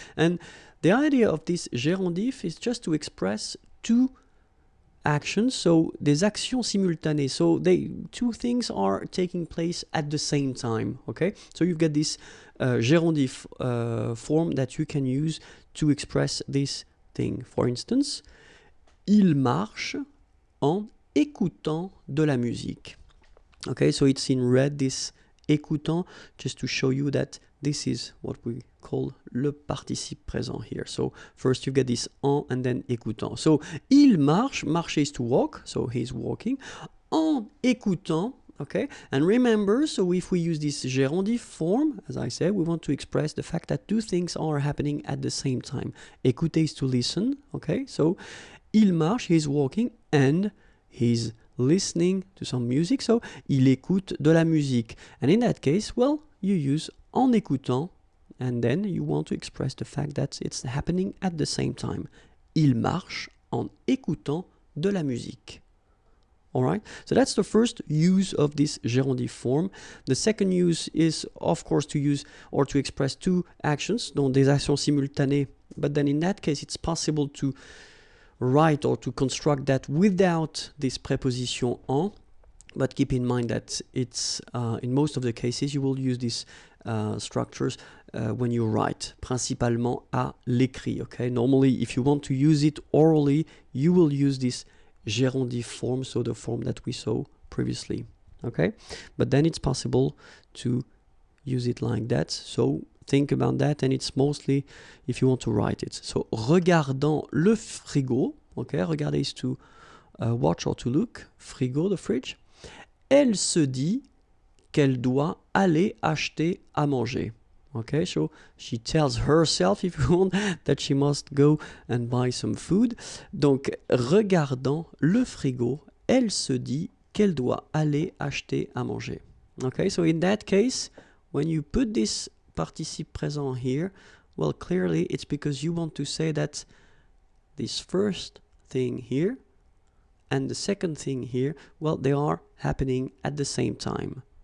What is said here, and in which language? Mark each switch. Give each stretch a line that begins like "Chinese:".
English: And the idea of this gérondif is just to express two actions, so
French: des actions simultanées,
English: so two things are taking place at the same time, okay? So you've got this gérondif form that you can use to express this thing. For instance,
French: il marche en écoutant de la musique.
English: Okay, so it's in red, this écoutant, just to show you that this is what we call le participe présent here. So first you get this en and then écoutant. So
French: il marche,
English: marcher is to walk, so he's walking.
French: En écoutant,
English: okay, and remember, so if we use this gérondif form, as I said, we want to express the fact that two things are happening at the same time. Écouter is to listen, okay, so
French: il marche,
English: he's walking, and he's listening to some music, so
French: il écoute de la musique.
English: And in that case, well, you use
French: en écoutant,
English: and then you want to express the fact that it's happening at the same time.
French: Il marche en écoutant de la musique.
English: Alright, so that's the first use of this gérondif form. The second use is, of course, to use or to express two actions,
French: donc des actions simultanées,
English: but then in that case it's possible to write or to construct that without this preposition en, but keep in mind that it's in most of the cases you will use these structures when you write,
French: principalement à l'écrit,
English: okay? Normally, if you want to use it orally, you will use this gérondif form, so the form that we saw previously, okay? But then it's possible to use it like that, so think about that, and it's mostly if you want to write it. So,
French: regardant le frigo,
English: okay, regarder is to watch or to look, frigo, the fridge.
French: Elle se dit qu'elle doit aller acheter à manger.
English: Okay, so she tells herself, if you want, that she must go and buy some food.
French: Donc, regardant le frigo, elle se dit qu'elle doit aller acheter à manger.
English: Okay, so in that case, when you put this participe présent here, well, clearly it's because you want to say that this first thing here and the second thing here, well, they are happening at the same time.